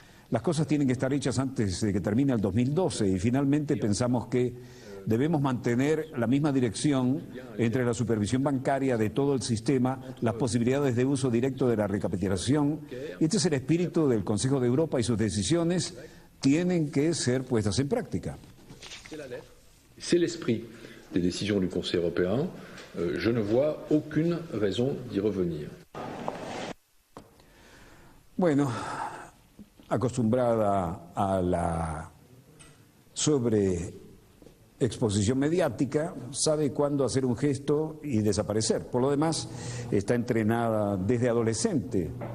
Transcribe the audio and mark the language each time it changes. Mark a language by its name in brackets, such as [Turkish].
[Spanish] Las cosas tienen que estar hechas antes de que termine el 2012 y finalmente pensamos que debemos mantener la misma dirección entre la supervisión bancaria de todo el sistema, las posibilidades de uso directo de la recapitalización. Y este es el espíritu del Consejo de Europa y sus decisiones tienen que ser puestas en práctica. [French] C'est l'esprit des décisions du Conseil européen. Je ne vois aucune raison d'y revenir. [Spanish] Bueno, acostumbrada a la sobreexposición mediática, sabe cuándo hacer un gesto y desaparecer. Por lo demás, está entrenada desde adolescente.